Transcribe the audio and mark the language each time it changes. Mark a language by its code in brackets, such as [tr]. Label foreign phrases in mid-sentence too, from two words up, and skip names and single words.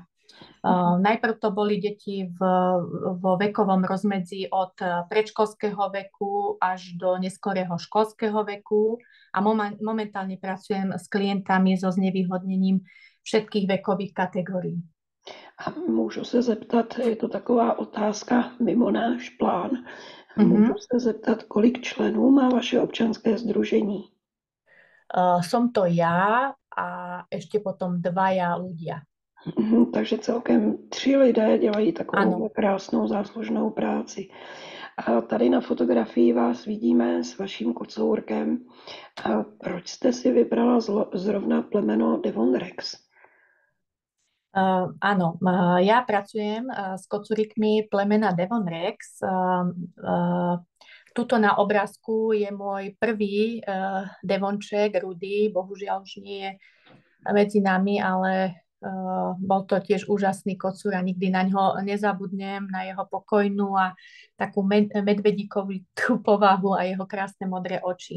[sk] Najprv to boli deti vo vekovom rozmedzi od predškolského veku až do neskorého školského veku a momentálne pracujem s klientami so znevýhodnením všetkých vekových kategórií. [cs] A můžu se zeptat, je to taková otázka mimo náš plán, můžu se zeptat, kolik členů má vaše občanské združení? [sk] Som to ja a ešte potom 2 ľudia. [cs] Takže celkem 3 lidé dělají takovou krásnou záslužnou práci. A tady na fotografii vás vidíme s vaším kocourkem. A proč jste si vybrala zrovna plemeno Devon Rex? [sk] Áno, ja pracujem s kocúrikmi plemena Devon Rex. Tuto na obrázku je môj prvý Devonček, Rudy. Bohužiaľ už nie je medzi nami, ale bol to tiež úžasný kocúr a nikdy na ňo nezabudnem, na jeho pokojnú a takú medvedíkovú povahu a jeho krásne modré oči.